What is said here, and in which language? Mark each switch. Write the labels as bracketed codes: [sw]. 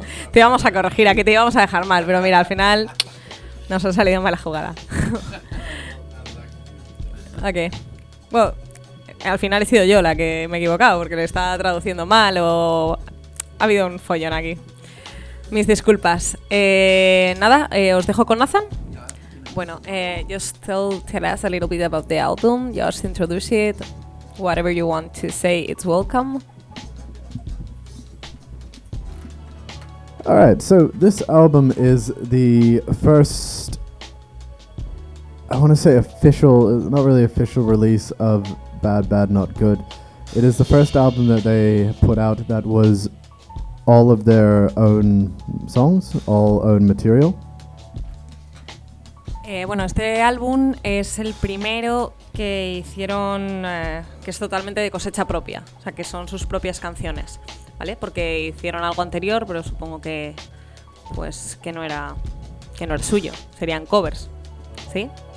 [es] Te íbamos a corregir, aquí te íbamos a dejar mal, pero mira, al final nos ha salido mala jugada. Okay. Well, al final he sido yo la que me he equivocado porque le estaba traduciendo mal o ha habido un follón aquí. Mis disculpas. Os dejo con Nathan. [en] Bueno, just tell us a little bit about the album. Just introduce it. Whatever you want to say, it's welcome. All right, so this album is the first, I want to say official, not really official release of Bad Bad Not Good. It is the first album that they put out that was all of their own songs, all own material. [es] Bueno, este álbum es el primero que hicieron, que es totalmente de cosecha propia, o sea, que son sus propias canciones, ¿vale? Porque hicieron algo anterior, pero supongo que, pues, que no era suyo, serían covers, ¿sí?